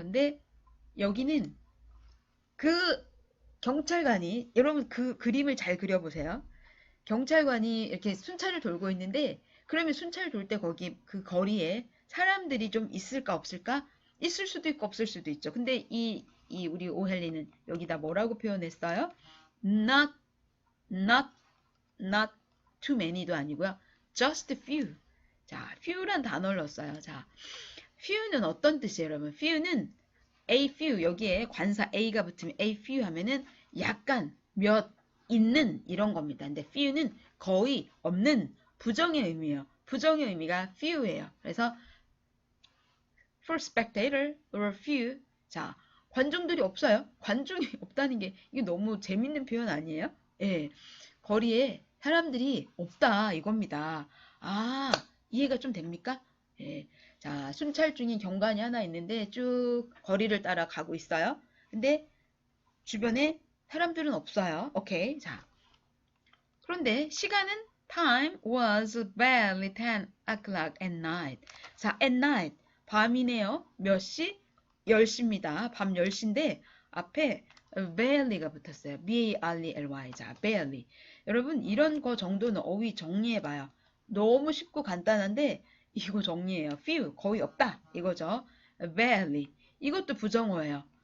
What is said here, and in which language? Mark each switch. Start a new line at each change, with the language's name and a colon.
Korean: 근데 여기는 그 경찰관이 여러분 그 그림을 잘 그려보세요. 경찰관이 이렇게 순찰을 돌고 있는데 그러면 순찰 돌 때 거기 그 거리에 사람들이 좀 있을까 없을까? 있을 수도 있고 없을 수도 있죠. 근데 이 우리 오헬리는 여기다 뭐라고 표현했어요?
English: Not, not, not too many도
Korean: 아니고요.
English: Just few.
Korean: 자, few란 단어를 넣었어요. 자, few는 어떤 뜻이에요, 여러분? few는 a few 여기에 관사 a가 붙으면 a few 하면은 약간 몇 있는 이런 겁니다. 근데 few는 거의 없는 부정의 의미예요. 부정의 의미가 few예요. 그래서
English: for spectator or few
Korean: 자 관중들이 없어요. 관중이 없다는 게 이게 너무 재밌는 표현 아니에요? 예, 거리에 사람들이 없다 이겁니다. 아 이해가 좀 됩니까? 예. 자, 순찰 중인 경관이 하나 있는데 쭉 거리를 따라 가고 있어요. 근데 주변에 사람들은 없어요. 오케이. 자, 그런데 시간은
English: time was barely 10 o'clock at night.
Korean: 자, at night. 밤이네요. 몇 시? 10시입니다. 밤 10시인데 앞에 barely가 붙었어요.
English: B-A-R-E-L-Y. 자, barely.
Korean: 여러분 이런 거 정도는 어휘 정리해봐요. 너무 쉽고 간단한데 이거 정리해요. few 거의 없다 이거죠. barely 이것도 부정어예요.